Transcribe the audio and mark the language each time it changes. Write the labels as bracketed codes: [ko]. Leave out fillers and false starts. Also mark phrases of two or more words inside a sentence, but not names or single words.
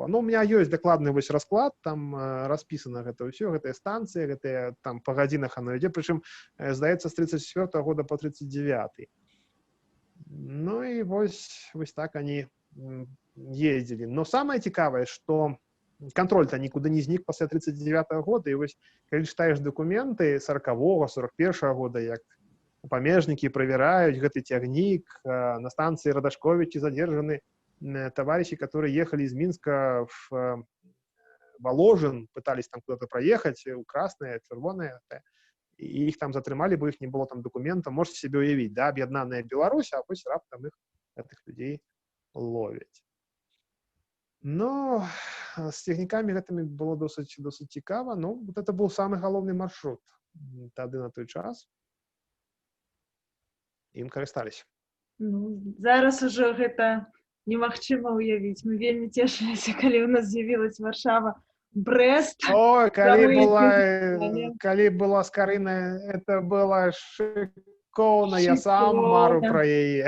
[be] Ну, у меня ёсць дакладны вось расклад, там распісана гэта ўсё, гэтыя станцыі, гэтыя там па гадзінах оно ідзе, прычым, здаецца, з 34-го года по 39-й. Ну і вось так они ездзілі. Но самае цікавае, што контроль-то никуда не знік пасля 39-го года, і вось, калі читаеш документы 40-го, 41-го года, як памежнікі правяраюць гэты цягнік, на станцыі Радашковічі [ru] задержаны товарищи, которые ехали из Минска в Воложин, пытались там куда-то проехать, [be] у красное, червоное, и их там затрымали, бо их не было там документа. [ru] Можете себе уявить, да, [be] об'яднаная Беларусь, а вось раптам их, [ru] этих людей ловять. Но с техниками [be] гэтымі было досыць цікава, [ru] но вот это был самый галоўны маршрут тады на той час. [be] Ім карысталіся. Ну, зараз уже гэта немагчыма ўявіць. Мы вельмі цешыліся, калі ў нас з'явілась Варшава, Брэст. Ой, калі была Скарына, [ru] это было шикоўна, [be] я сам мару пра яе.